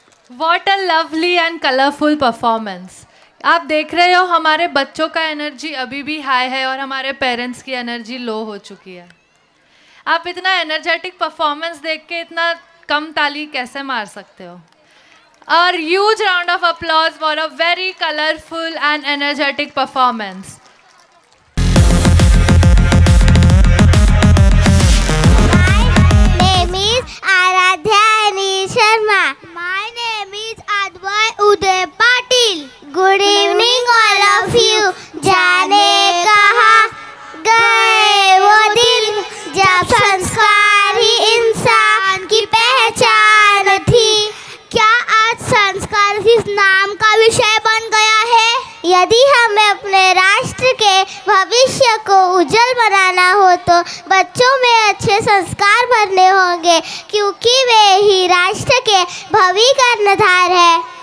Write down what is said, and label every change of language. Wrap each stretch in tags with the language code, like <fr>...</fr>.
<en>What a lovely and colorful performance.</en> <hi>आप देख रहे हो हमारे बच्चों का एनर्जी अभी भी हाई है और हमारे पेरेंट्स की एनर्जी लो हो चुकी है। आप इतना एनर्जेटिक परफॉर्मेंस देख के इतना कम ताली कैसे मार सकते हो?</hi> <en>A huge round of applause for a very colorful and energetic performance. My name is Aradhya Ani Sharma. My name is Advay Uday Patil. Good evening all of you.</en> <hi>जाने कहाँ गए वो दिन जब संस्कार ही इंसान की पहचान थी। क्या आज संस्कार सिर्फ नाम का विषय बन गया है? यदि हमें अपने राष्ट्र के भविष्य को उज्जवल बनाना हो तो बच्चों में अच्छे संस्कार भरने होंगे, क्योंकि वे ही राष्ट्र के भविष्य का निर्धार है।</hi>